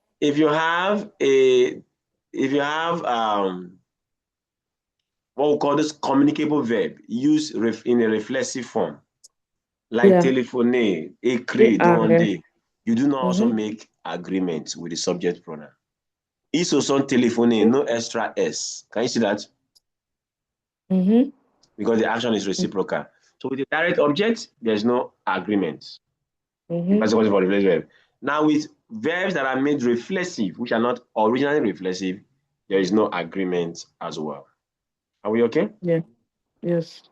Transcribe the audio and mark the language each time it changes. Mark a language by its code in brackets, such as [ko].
[en] if you have a, if you have what we call this communicable verb used in a reflexive form, like Yeah. [fr] téléphoner, écrire, [en] Yeah. demander, you do not also Mm-hmm. make agreement with the subject pronoun. [fr] Ils se sont téléphonés, [en] no extra S. Can you see that? Mm-hmm. Because the action is reciprocal. So with the direct object, there's no agreement. In Mm-hmm. particular for reflexive verb. Now with verbs that are made reflexive, which are not originally reflexive, there is no agreement as well. Are we okay? Yeah. Yes.